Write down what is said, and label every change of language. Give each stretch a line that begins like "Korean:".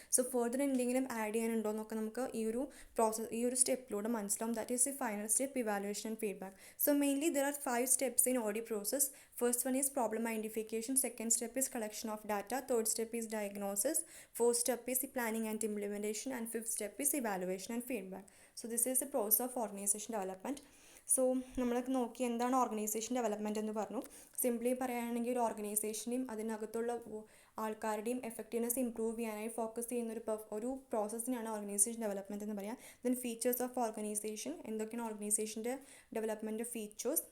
Malayalam: So further എന്തെങ്കിലും add ചെയ്യാനുണ്ടോ എന്നൊക്കെ നമുക്ക് ഈ ഒരു സ്റ്റെപ്പിലൂടെ മനസ്സിലാവും.
English: That is the final step, evaluation and feedback. So mainly there are 5 steps in OD process. First one is problem identification, second step is collection of data, third step is diagnosis, fourth step is planning and implementation, and fifth step is evaluation and feedback. So this is the process of organization development.
Malayalam: So നമ്മൾ നോക്കി എന്താണ് organisation development എന്ന് പറഞ്ഞു. Simply പറയുകയാണെങ്കിൽ ഒരു ഓർഗനൈസേഷനെയും അതിനകത്തുള്ള ആൾക്കാരുടെയും effectiveness improve ചെയ്യാനായി ഫോക്കസ് ചെയ്യുന്ന ഒരു പ്രോസസ്സിനാണ് ഓർഗനൈസേഷൻ ഡെവലപ്മെൻറ്റ് എന്ന് പറയാം.
English: then features of organization,
Malayalam: എന്തൊക്കെയാണ് ഓർഗനൈസേഷൻ്റെ ഡെവലപ്മെൻറ്റ് ഫീച്ചേഴ്സ്.